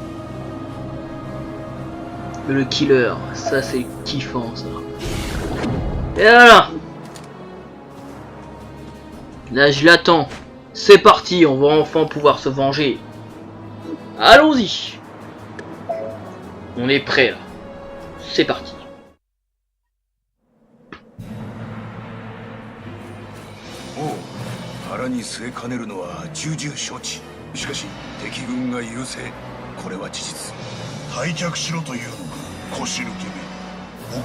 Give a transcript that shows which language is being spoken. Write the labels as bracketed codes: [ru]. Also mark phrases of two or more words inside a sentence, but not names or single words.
[fr] Le killer, ça c'est kiffant ça. Et voilà. Là je l'attends. C'est parti, on va enfin pouvoir se venger. Allons-y. On est prêt là. C'est parti. [ja] Oh, 腹に据えかねるのは重々承知。しかし敵軍が優勢、これは事実。退却しろというのか、腰抜けめ。